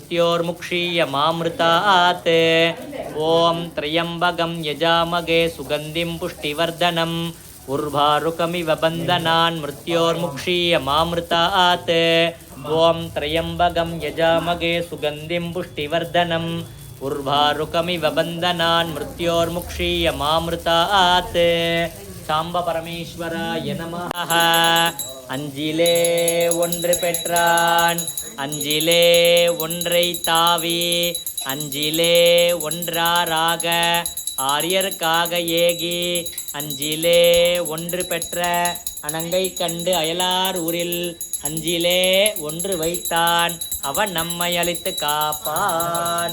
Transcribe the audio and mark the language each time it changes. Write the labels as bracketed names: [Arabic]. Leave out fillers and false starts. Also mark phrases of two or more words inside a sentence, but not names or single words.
[Sanskrit] मृत्योर्मुक्षीयमामृतात् ॐ त्र्यम्बकं यजामहे सुगन्धिं पुष्टिवर्धनम् उर्वारुकमिव बन्धनान् मृत्योर्मुक्षीयमामृतात् ॐ त्र्यम्बकं यजामहे सुगन्धिं पुष्टिवर्धनम् उर्वारुकमिव बन्धनान् मृत्योर्मुक्षीयमामृतात् साम्ब परमेश्वराय नमः. [Tamil] அஞ்சிலே ஒன்று பெற்றான் அஞ்சிலே ஒன்றை தாவி அஞ்சிலே ஒன்றாராக ஆரியர்க்காக ஏகி அஞ்சிலே ஒன்று பெற்ற அனங்கை கண்டு அயலார் ஊரில் அஞ்சிலே ஒன்று வைத்தான் அவன் நம்மை அழித்து காப்பான்.